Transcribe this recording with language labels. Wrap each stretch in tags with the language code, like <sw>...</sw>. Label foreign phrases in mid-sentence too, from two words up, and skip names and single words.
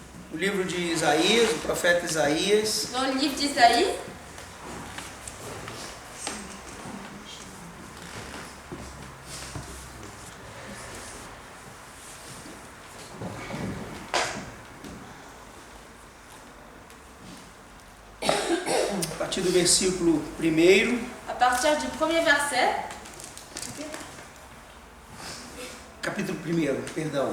<pt>o livro de Isaías, o profeta Isaías.</pt> <fr>Dans le livre d'Isaïe,</fr> <pt>A partir do versículo 1.</pt> <fr>à partir du premier verset,</fr> <pt>Capítulo 1, perdão.</pt>